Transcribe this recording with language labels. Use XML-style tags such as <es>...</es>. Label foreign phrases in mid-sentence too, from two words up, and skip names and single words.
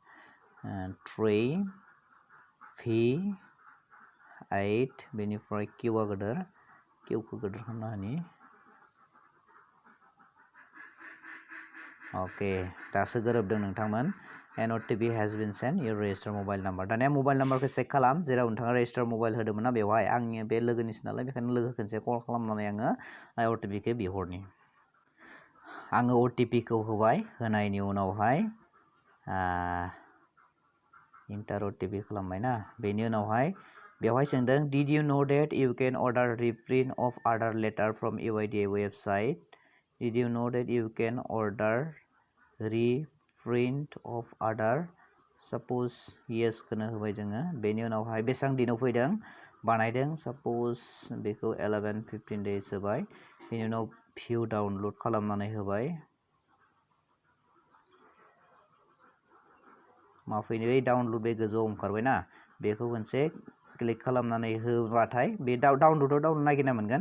<brx>3V8 बेनिफ्राय किउआ गोदोर किउखौ गोदोर खालामना होनि अके दासो गोरोबदों नोंथांमोन एन</brx> <en>OTP has been sent your registered mobile number</en> <brx>दानिया</brx> <en>mobile number</en> <brx>चेक खालाम जेराव नोंथाङा</brx> <en>register mobile</en> <brx>होदोंमोन ना बेवहाय आंनि बे लोगोनिसो नालाय बेखायनो लोगो खनसे कल खालामनानै आङो OTPखौ बिहरनि आङो OTPखौ होबाय होनायनि उनावहाय इन्टार OTP खालामबाय ना बेनि उनावहाय बेवहाय सोंदों</brx> <en>did you know that you can order reprint of order letter</en> <brx>from UIDAI website</brx> <en>did you know that you can order reprint of order suppose yes</en> <brx>खोनो होबाय जोङो बेनि उनावहाय बेसेबां दिनाव फैदों बानायदों suppose बेखौ 11-15 days होबाय बेनि उनाव भिउ डाउनलड खालामनानै होबाय मा फैनो बे डाउनलड बे गोजौआव ओंखारबाय ना बेखौ मोनसे क्लिक खालामनानै होबाथाय बे डाउनलड नागिरना मोनगोन</brx>